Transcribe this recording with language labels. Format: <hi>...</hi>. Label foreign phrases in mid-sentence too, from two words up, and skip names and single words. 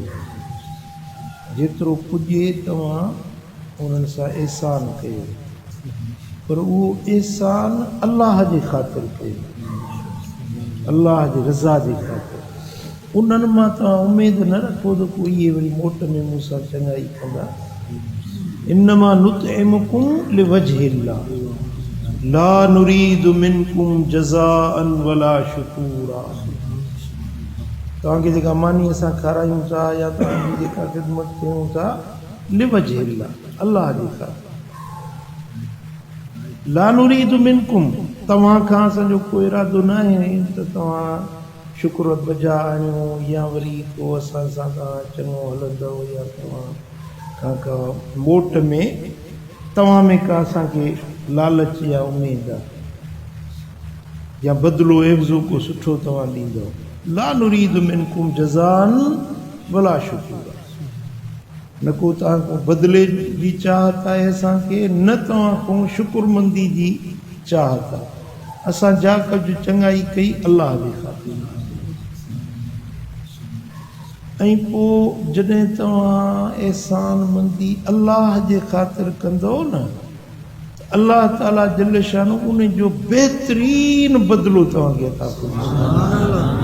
<sd>जेतिरो पुॼे तव्हां उन्हनि सां एहसान कयो, पर उहो एहसान अलाह जे ख़ातिर कयो, अलाह जी रज़ा जे ख़ातिर। उन्हनि मां तव्हां उमेद न रखो त को इहे वरी मोट में मूं सां चङाई कंदा।</sd> <ar>إنما نطعمكم لوجه الله لا نريد منكم جزاء ولا شكورا.</ar> <sd>तव्हांखे जेका मानी असां खारायूं था या तव्हांजी जेका ख़िदमत कयूं था, लिवजहिल्लाह, अलाह जे ख़ातिर।</sd> <ar>لا نريد منكم,</ar> <sd>तव्हां खां असांजो को इरादो न आहे त तव्हां शुक्र बजा आहियो या वरी को असां सां तव्हां चङो हलंदव, या तव्हां खां का मोट में तव्हां में का असांखे लालच या उमेद आहे, या बदिलो एवज़ो को सुठो तव्हां ॾींदव।</sd> <ar>لا نريد منكم جزاء ولا شكورا,</ar> <sd>न को तव्हां खां बदिले जी चाहत आहे असांखे, न तव्हां खां शुक्रमंदी जी चाहत आहे। असां जा कुझु चङाई कई अलाह जे ख़ातिर। ऐं पोइ जॾहिं तव्हां एहसान मंदी अलाह जे ख़ातिर कंदो न, अलाह ताला जल शानो उन जो बहितरीन बदिलो तव्हांखे अता फरमाईंदो।</sd>